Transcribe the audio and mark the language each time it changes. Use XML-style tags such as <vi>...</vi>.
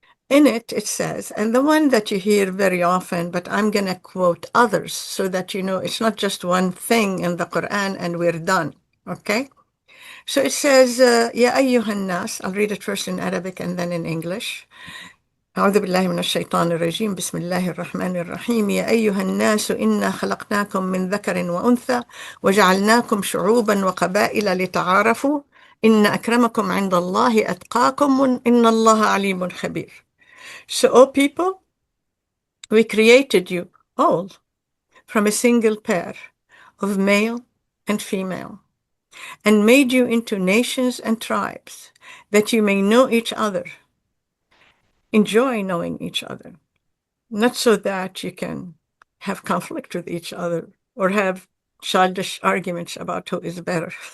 <en>In it, it says, and the one that you hear very often, but I'm going to quote others so that you know it's not just one thing in the Quran and we're done, okay? So it says, Ya ayyuhan nas, I'll read it first in Arabic and then in English.</en> <ar>أعوذ بالله من الشيطان الرجيم بسم الله الرحمن الرحيم يا أيها الناس إنا خلقناكم من ذكر وأنثى وجعلناكم شعوبا وقبائل لتعارفوا إن أكرمكم عند الله أتقاكم إن الله عليم خبير.</ar> <en>So, O people, we created you all from a single pair of male and female and made you into nations and tribes that you may know each other. Enjoy knowing each other. Not so that you can have conflict with each other or have childish arguments about who is better.</en>